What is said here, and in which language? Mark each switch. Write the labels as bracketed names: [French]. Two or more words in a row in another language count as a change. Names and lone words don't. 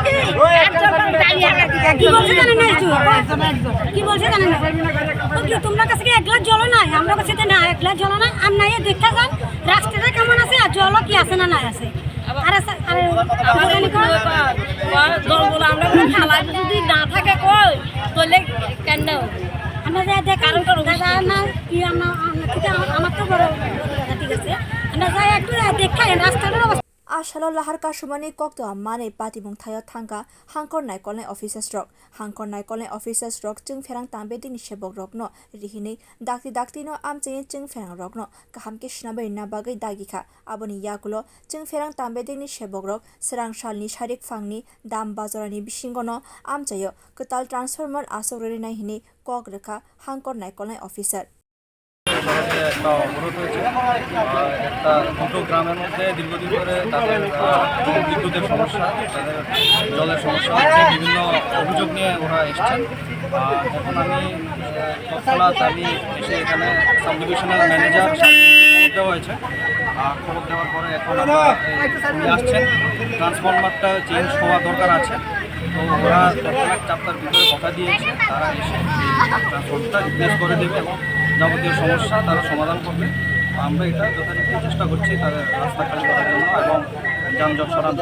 [Bangla] কি বলছে জানেন না কি বলছে জানেন না তোমরা কাছে কি এক গ্লাস জল নাই আমরা কাছে না এক গ্লাস জল না আর নাই দেখা যান রাস্তাটা কেমন আছে আর জল কি আছে না নাই আছে আর জলগুলো আমরা খালা যদি না থাকে কই তাহলে কেন আমরা যাই কারণ দাদা না কি আমার তো বড় ঠিক আছে আমরা যাই একটু দেখাই রাস্তাটার অবস্থা [Kok Borok] asalo lahar kasumani kokto mane patimung thayo thangka Hangkhor naikolnai officers rok Hangkhor naikolnai officers rok chwngphereng tangbedekni sebok rokno rihinwi dakti no amchaini chwngphereng rokno kaham ke swnamwi na bagai dagikha aboni yagulo chwngphereng tangbedekni sebok rok Swrang salni sarik phangni dam bazarani bisingo no amchaio kwtal transformer asok rinani hini kok rekha Hangkhor naikolnai officer [Bangla] একটা অবরোধ হয়েছে একটা দুটো গ্রামের মধ্যে দীর্ঘদিন ধরে তাদের বিদ্যুতের সমস্যা তাদের জলের সমস্যা হচ্ছে বিভিন্ন অভিযোগ নিয়ে ওরা এসছেন এখন আমি তৎক্ষণাৎ আমি এসে এখানে [English] sub divisional manager [Bangla] খবর দেওয়া হয়েছে খবর দেওয়ার পরে এখন উনি আসছেন ট্রান্সফরমারটা চেঞ্জ হওয়া দরকার আছে তো ওরা তৎক্ষণাৎ 4টার ভিতরে কথা দিয়েছে তারা এসে ট্রান্সফরমারটা রিপ্লেস করে দেবে এবং যাবতীয় সমস্যা তারা সমাধান করবে আমরা এটা যথারীতি চেষ্টা করছি তাদের রাস্তা খালি করার জন্য এবং যানজট সরাতে